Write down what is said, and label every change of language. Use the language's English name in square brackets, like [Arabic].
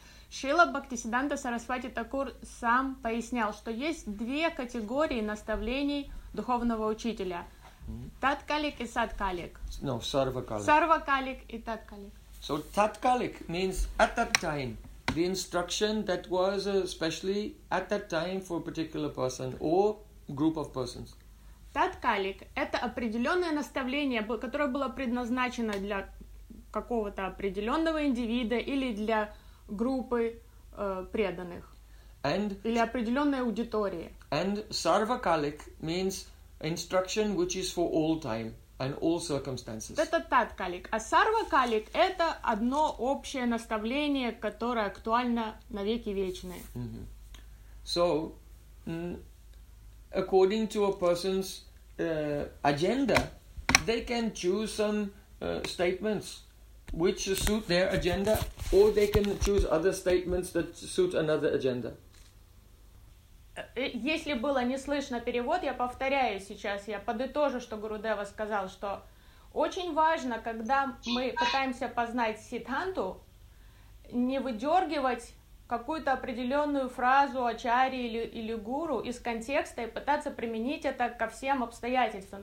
[Russian] Srila Bhaktisiddhanta Sarasvati Thakur сам пояснял, что есть две категории наставлений духовного учителя. Tatkalik и sadkalik. [English] No, sarvakalik. [Russian] Sarvakalik и tatkalik. [English] So tatkalik means at that time. The instruction that was especially at that time for a particular person or group of persons. [Russian] Tatkalik – это определенное наставление, которое было предназначено для какого-то определенного индивида или для группы преданных. [English] And, [Russian] или определенной аудитории. [English] And sarvakalik means instruction which is for all time and all circumstances. [Russian] Это таткалик. А сарвакалик – это одно общее наставление, которое актуально на веки вечные. Mm-hmm. [English] So, according to a person's agenda, they can choose some statements which suit their agenda, or they can choose other statements that suit another agenda. [Russian] Если было не слышно перевод, я повторяю сейчас, я подытожу, что Гурудева сказал, что очень важно, когда мы пытаемся познать сиддханту, не выдергивать какую-то определенную фразу ачарьи или гуру из контекста и пытаться применить это ко всем обстоятельствам.